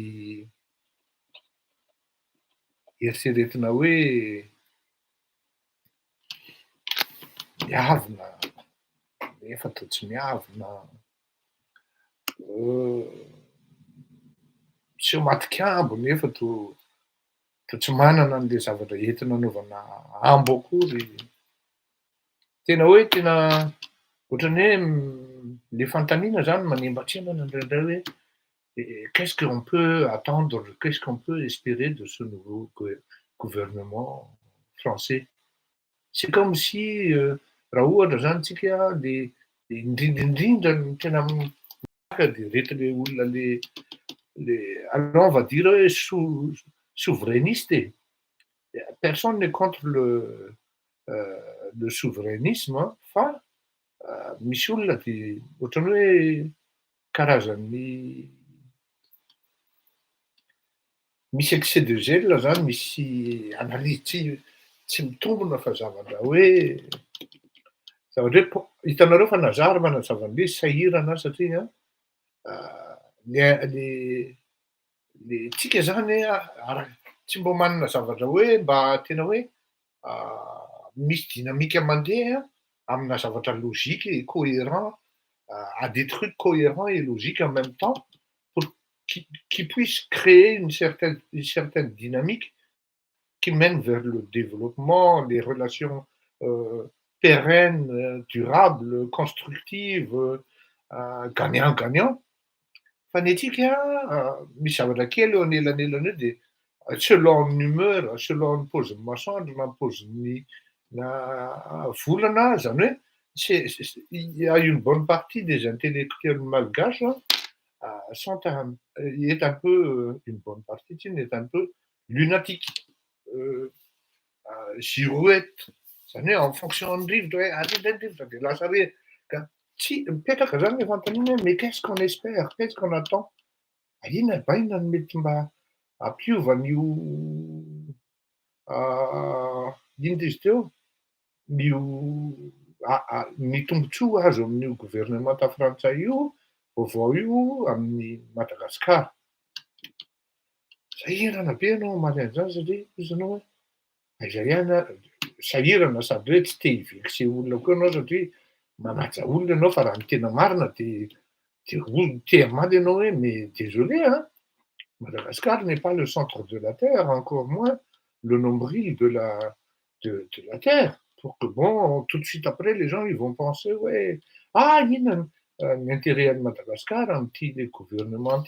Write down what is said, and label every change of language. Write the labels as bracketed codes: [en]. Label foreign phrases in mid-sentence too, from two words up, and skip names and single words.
[mg] eritreretina hoe miavona nefa toa tsy miavona, tsy matin-kambo nefa toa tsy manana an'le zavatra entina anaovana ambo akory. Tena ohatran'ny hoe le fanontaniana zany manembatsemana indraindray hoe [fr] qu'est-ce qu'on peut attendre, qu'est-ce qu'on peut espérer de ce nouveau gouvernement français? C'est comme si [mg] raha ohatra zany tsika le indrindrindrindra ny tena maka dia reto le olona le [fr] alors on va dire [mg] hoe souverainiste. [fr] Personne n'est contre le souverainisme [mg] fa misy olona dia ohatran'ny hoe karazan'ny misy [fr] excès de zèle [mg] zany, misy analyse tsy mitombona fa zavatra hoe hitanareo fa Nazary manazava an'le sahirana satria le tsika zany tsy mba manana zavatra hoe mba tena hoe misy dynamique mandeha amina zavatra [fr] logique et cohérent, à des trucs cohérents et logiques en même temps pour qui puisse créer une certaine dynamique qui mène vers le développement, les relations pérennes, durables, constructives, gagnant-gagnant. [mg] Fa ny antsika misy zavatra kely eo anelanelana eo dia selon ny humeur, selon ny paozin'ny masoandro na paozin'ny volana, zany hoe [fr] il y a une bonne partie des intellectuels malgaches est un peu, une bonne partie est un peu lunatique. [mg] Girouette, zany hoe [fr] en fonction [mg] ny rivotra hoe rivotra dia lasa hoe tsy mipetraka zany le fanontaniana hoe [fr] mais qu'est-ce qu'on espère, qu'est-ce qu'on attend? [mg] Inona no mety mba hampiova an'io inona izy teo ny tombontsoa azo amin'io gouvernemanta frantsay io vaovao io amin'ny Madagasikara. Sahirana be ianao mamaly an'izany satria isanao hoe aiza ihany sahirana sady hoe tsy te hivexe olona koa ianao satria manaja olona ianao fa raha ny tena marina dia te hamaly ianao hoe [fr] mais désolé Madagascar n'est pas le centre de la terre, encore moins le nombril de la terre. Pour que bon, tout de suite après, les gens ils vont penser ouais, il y a un intérêt de Madagascar, un petit gouvernement.